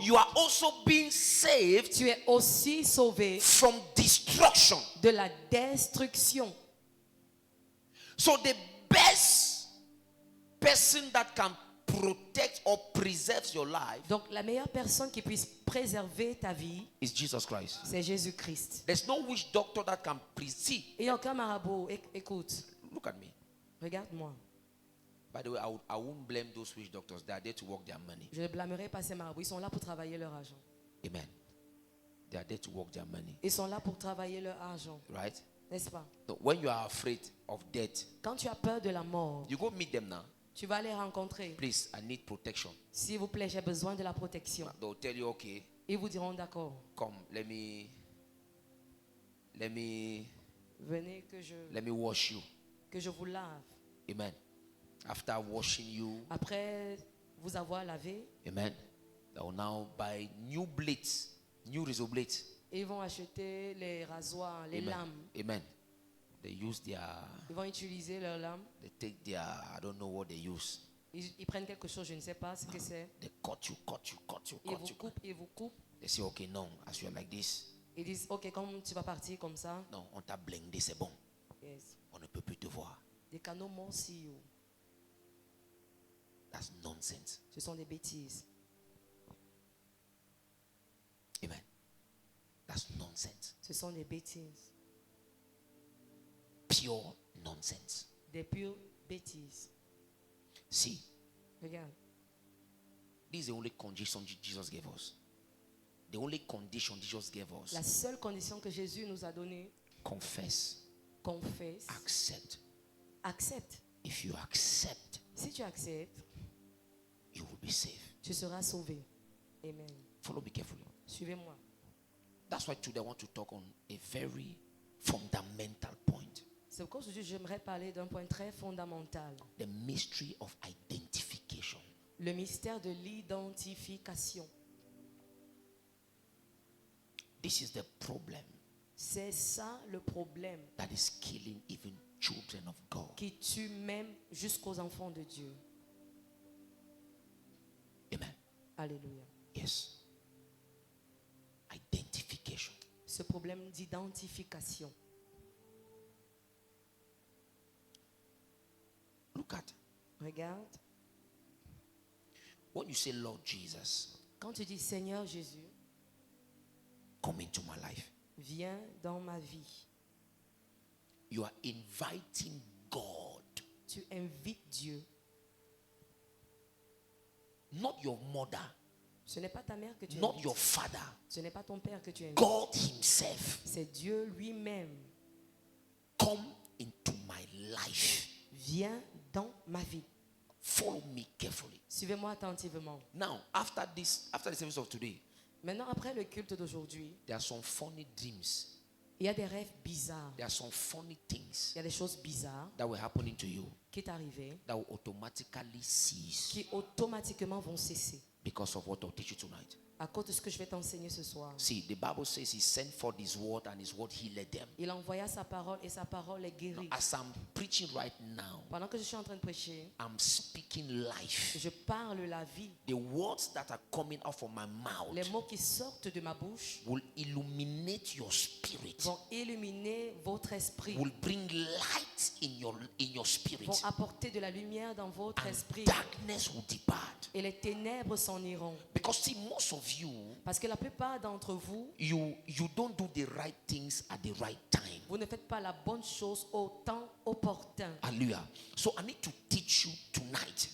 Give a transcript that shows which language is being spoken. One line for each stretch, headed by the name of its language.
English: you are also being saved.
French: Tu es aussi sauvé
English: from destruction.
French: De la destruction.
English: So the best person that can protect or preserve your life,
French: donc la meilleure personne qui puisse préserver ta vie,
English: is Jesus Christ.
French: C'est Jésus-Christ.
English: There's no witch doctor that can preserve.
French: Il n'y a aucun marabout. Écoute.
English: Look at me.
French: Regarde-moi.
English: By the way, I won't blame those witch doctors. They are there to work their money.
French: Je ne blâmerai pas ces marabouts. Ils sont là pour travailler leur argent.
English: Amen. They are there to work their money.
French: Ils sont là pour travailler leur argent.
English: Right?
French: N'est-ce pas?
English: So when you are afraid of death,
French: quand tu as peur de la mort,
English: you go meet them now.
French: Tu vas les rencontrer.
English: Please, I need protection.
French: S'il vous plaît, j'ai besoin de la protection.
English: They'll tell you, okay.
French: Ils vous diront d'accord.
English: Come, let me.
French: Venez
English: let me wash you.
French: Que je vous lave.
English: Amen. After washing you,
French: après vous avoir lavé,
English: amen, they will now buy new blades, new razor blades.
French: Ils vont acheter les rasoirs, les lames.
English: Amen. They use their.
French: Ils vont utiliser leurs lames.
English: They take their. I don't know what they use.
French: Ils prennent quelque chose, je ne sais pas ce que c'est.
English: They cut you.
French: Ils vous coupent.
English: They say, okay, no, as you are like this.
French: Ils disent, ok, comme tu vas partir comme ça. Non, on t'a blindé, c'est bon.
English: Yes.
French: On ne peut plus te voir. Des canaux morcilleux.
English: That's nonsense.
French: Ce sont des bêtises.
English: Amen. That's nonsense.
French: Ce sont des bêtises.
English: Pure nonsense.
French: Des pures bêtises.
English: See.
French: Regarde.
English: This is the only condition Jesus gave us. The only condition Jesus gave us.
French: La seule condition que Jésus nous a donnée.
English: Confess.
French: Confesse.
English: Accept.
French: Accepte.
English: If you accept,
French: si tu acceptes,
English: you will be saved.
French: Tu seras sauvé. Amen.
English: Follow me carefully.
French: Suivez-moi.
English: That's why today I want to talk on a very fundamental point.
French: C'est pourquoi aujourd'hui j'aimerais parler d'un point très fondamental.
English: The mystery of identification.
French: Le mystère de l'identification.
English: This is the problem.
French: C'est ça le problème.
English: That is killing even children of God.
French: Qui tue même jusqu'aux enfants de Dieu.
English: Amen.
French: Alléluia.
English: Yes. Identification.
French: Ce problème d'identification.
English: Look at.
French: Regarde.
English: When you say Lord Jesus.
French: Quand tu dis Seigneur Jésus.
English: Come into my life.
French: Viens dans ma vie.
English: You are inviting God.
French: Tu invites Dieu.
English: Not your mother.
French: Ce n'est pas ta mère que tu
English: Not
French: invites.
English: your father.
French: Ce n'est pas ton père que tu invites.
English: God himself.
French: C'est Dieu lui-même.
English: Come into my life.
French: Viens dans ma vie.
English: Follow me carefully.
French: Suivez-moi attentivement.
English: Now, after the service of today,
French: Maintenant, après le culte d'aujourd'hui,
English: there are some funny dreams.
French: il y a des rêves bizarres.
English: There are some funny things
French: Il y a des choses bizarres
English: that were happening to you
French: qui sont arrivées,
English: that will automatically cease
French: qui automatiquement vont cesser
English: because of what I'll teach you tonight.
French: à cause de ce que je vais t'enseigner ce soir.
English: See, the Bible says he sent forth his word and his word healed them.
French: Il envoya sa parole et sa parole les
English: Now,
French: guérit.
English: as I'm preaching right now,
French: Pendant que je suis en train de prêcher,
English: I'm speaking life.
French: je parle la vie.
English: The words that are coming out from my
French: Les
English: mouth
French: mots qui sortent de ma bouche
English: will illuminate your spirit,
French: vont illuminer votre esprit,
English: will bring light in your spirit,
French: vont apporter de la lumière dans votre
English: and
French: esprit
English: darkness will depart.
French: et les ténèbres s'en iront.
English: Because see, most of you,
French: Parce que la plupart d'entre vous,
English: you don't do the right things at the right time.
French: vous ne faites pas la bonne chose au temps opportun.
English: Hallelujah. So I need to teach you tonight